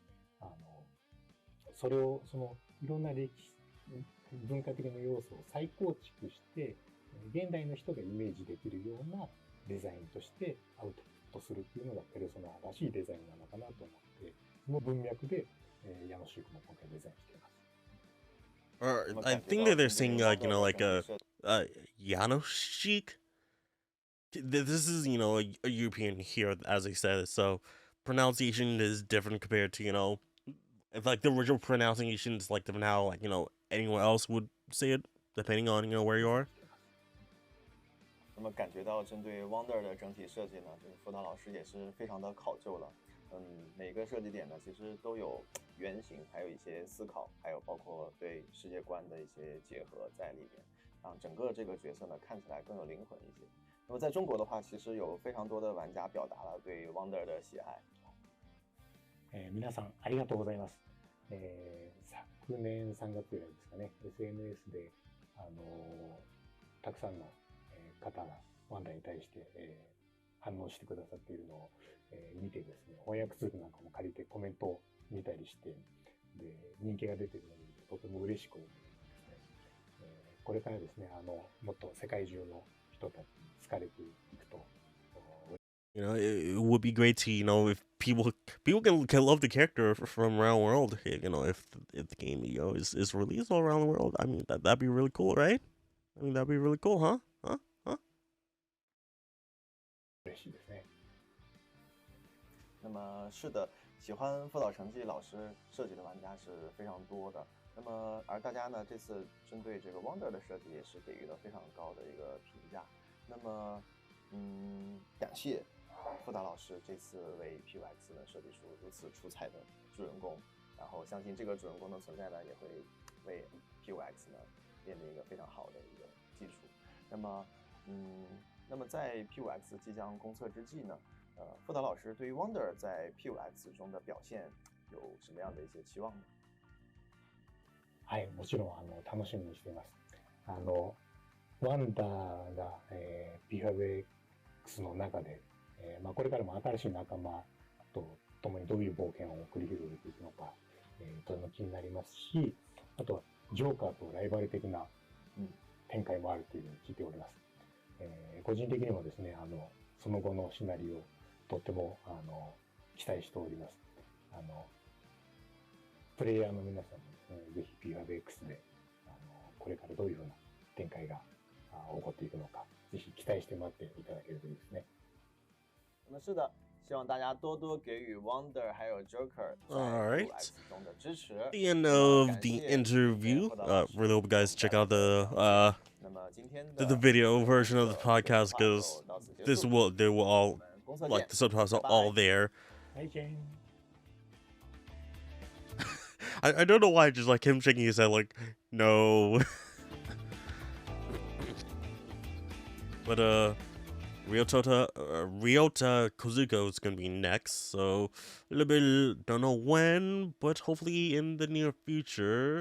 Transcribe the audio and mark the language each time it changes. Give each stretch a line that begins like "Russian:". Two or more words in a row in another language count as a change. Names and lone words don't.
Japanese: それをそのいろんな文化的な要素を再構築して、現代の人がイメージできるようなデザインとしてアウトプットするっていうのがペルソナらしいデザインなのかなと思って、その文脈で矢野シークも今回デザインしています。
English: Or
Chinese: 那么
English: I
Chinese: 感觉
English: think
Chinese: 到
English: that they're
Chinese: 针对
English: saying
Chinese: 汪
English: like
Chinese: 德的
English: like
Chinese: 整
English: a
Chinese: 体设
English: Janoschik. This is a European here, as I said, so pronunciation is different compared to if like the original pronunciation is like different how like anyone else would say it depending on where you are.
Chinese: 那么感觉到针对 Wonder 的整体设计呢，就是辅导老师也是非常的考究了。每个设计点呢，其实都有原型，还有一些思考，还有包括对世界观的一些结合在里面，让整个这个角色呢看起来更有灵魂一些。那么在中国的话，其实有非常多的玩家表达了对 Wonder 的喜愛。
Japanese: 皆さんありがとうございます。昨年3月ぐらいですかね、SNS でたくさんの方がワンダに対して、反応してくださっているのを、見てですね、翻訳ツールなんかも借りてコメントを見たりして、で人気が出ているのを見てとても嬉しく思いますね。これからですね、もっと世界中の人たちに好かれていくと。
English: It would be great to if people can love the character from around the world. If the game is released all around the world, I mean that'd be really cool, right? I mean that'd be really cool, huh?
Japanese: 嬉しいですね。
Chinese: 那么是的，喜欢辅导成绩老师设计的玩家是非常多的。那么而大家呢，这次针对这个 Wonder 的设计也是给予了非常高的一个评价。那么，感谢辅导老师这次为 PUX 呢设计出如此出彩的主人公，然后相信这个主人公的存在呢，也会为 PUX 呢奠定一个非常好的一个基础。那么在 PUX 即将公测之际呢，辅导老师对于 Wonder 在 PUX 中的表现有什么样的一些期望呢？
Japanese: はい、もちろん楽しみにしています。ワンダーが、PUX の中で、これからも新しい仲間と共にどういう冒険を繰り広げていくのか、とても気になりますし、あとはジョーカーとライバル的な展開もあるというふうに聞いております。個人的にもですね、その後のシナリオとっても期待しております。プレイヤーの皆さんもですね、ぜひ PUX でこれからどういうふうな展開が起こっていくのか、ぜひ期待して待っていただけるといいですね。
Chinese: 那么是的，希望大家多多给予 Wonder 还有 Joker 在
English: Alright.
Chinese: PUX 中的支持。
English: The end of the interview. Really hope you guys check out the
Chinese: 那么今天
English: the
Chinese: 的
English: video version of the podcast because they will all
Chinese: 公测
English: like
Chinese: 见
English: the subtitles are all there.
Chinese: 再见。
English: I don't know why, just like him shaking his head like no. But Ryota Kozuko is gonna be next, so a little bit don't know when, but hopefully in the near future.